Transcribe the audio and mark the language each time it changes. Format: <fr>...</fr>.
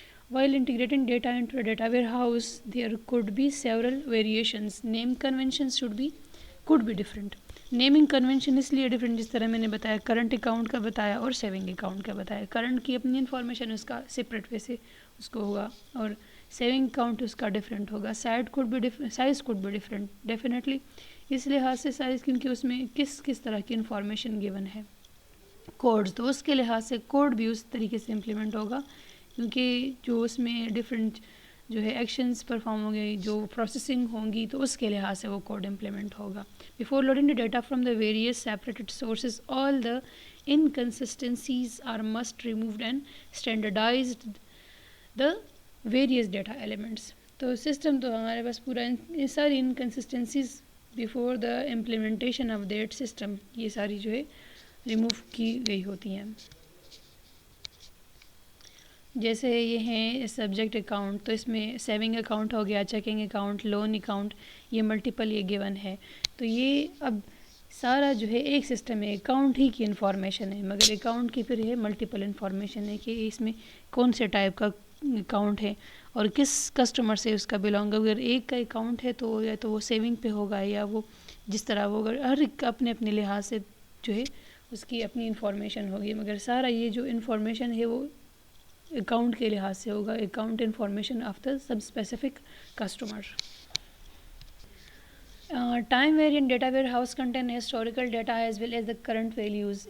<en>While integrating data into a data warehouse, there could be several variations. Name conventions could be different.</en> <ur>Naming convention اس لیے different, جس طرح میں نے بتایا current account کا بتایا اور سیونگ اکاؤنٹ کا بتایا. کرنٹ کی اپنی انفارمیشن اس کا سپریٹ وے سے اس کو ہوگا, اور سیونگ اکاؤنٹ اس کا ڈفرینٹ ہوگا. سائز کوڈ بھی ڈفرینٹ ڈیفینیٹلی, اس لحاظ سے سائز, کیونکہ اس میں کس طرح کی انفارمیشن گیون ہے. کوڈز, تو اس کے لحاظ سے کوڈ بھی اس طریقے سے امپلیمنٹ ہوگا, کیونکہ جو اس میں ڈفرینٹ جو ہے ایکشنز پرفارم ہوں گے, جو پروسیسنگ ہوں گی, تو اس کے لحاظ سے وہ کوڈ امپلیمنٹ ہوگا.</ur> <en>Before loading the data from the various separated sources, all the inconsistencies are must removed and standardized the various data elements.</en> <ur>تو سسٹم تو ہمارے پاس پورا یہ ساری انکنسسٹنسیز</ur> <en>before the implementation of that system,</en> <ur>یہ ساری جو ہے ریموو کی گئی ہوتی ہیں. جیسے یہ ہیں سبجیکٹ اکاؤنٹ، تو اس میں سیونگ اکاؤنٹ ہو گیا، چیکنگ اکاؤنٹ، لون اکاؤنٹ، یہ ملٹیپل یہ گیون ہے. تو یہ اب سارا جو ہے ایک سسٹم ہے، اکاؤنٹ ہی کی انفارمیشن ہے، مگر اکاؤنٹ کی پھر ہے ملٹیپل انفارمیشن ہے کہ اس میں کون سے ٹائپ کا اکاؤنٹ ہے اور کس کسٹمر سے اس کا بلانگ. اگر ایک کا اکاؤنٹ ہے تو یا تو وہ سیونگ پہ ہوگا یا وہ جس طرح وہ، اگر ہر ایک اپنے اپنے لحاظ سے جو ہے اس کی اپنی انفارمیشن ہوگی، مگر سارا یہ جو انفارمیشن ہے وہ اکاؤنٹ کے لحاظ سے ہوگا،</ur> <en>Account information of the sub specific customer. Time variant data warehouse contain historical data as well as the current values.</en>